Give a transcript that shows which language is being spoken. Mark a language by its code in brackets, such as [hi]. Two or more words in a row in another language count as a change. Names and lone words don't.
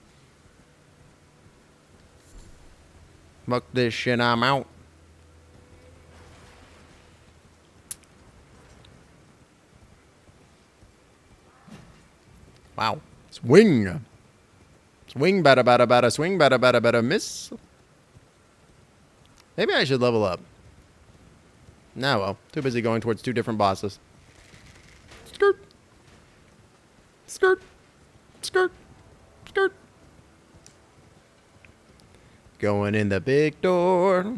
[en] Fuck this shit. I'm out. Wow. Swing. Swing, bada, bada, bada, swing, bada, bada, bada, miss. Maybe I should level up. Nah, well. Too busy going towards 2 different bosses. Skirt. Skirt. Skirt. Skirt. Going in the big door.